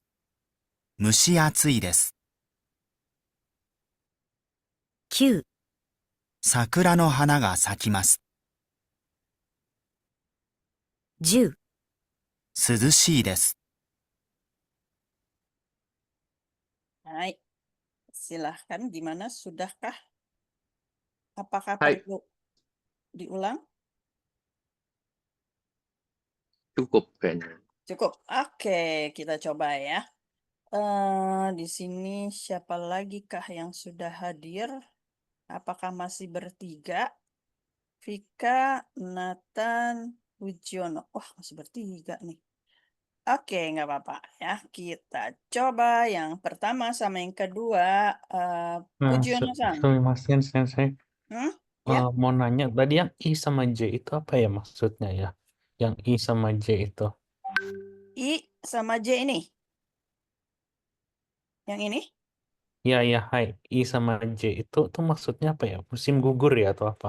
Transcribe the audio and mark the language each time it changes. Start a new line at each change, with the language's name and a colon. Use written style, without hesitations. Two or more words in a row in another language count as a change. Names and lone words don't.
Japanese: 蒸し暑いです。9、桜の花が咲きます。10、涼しいです。
Indonesian: Hai, silahkan. Gimana? Sudahkah? Apakah Hai. perlu diulang? Cukup kayaknya. Cukup. Oke, kita coba ya. Di sini siapa lagi kah yang sudah hadir? Apakah masih bertiga? Vika, Nathan, Wujiono. Wah, masih bertiga nih. Oke, nggak apa-apa ya. Kita coba yang pertama sama yang kedua. Wujiono-san.
Japanese: Sumimasen, Sensei.
Indonesian: Ya, Mau nanya, tadi yang I sama J itu apa ya maksudnya ya? Yang I sama J itu. I sama J ini. Yang ini? Ya, ya, hai. I sama J itu tuh maksudnya apa ya? Musim gugur ya atau apa?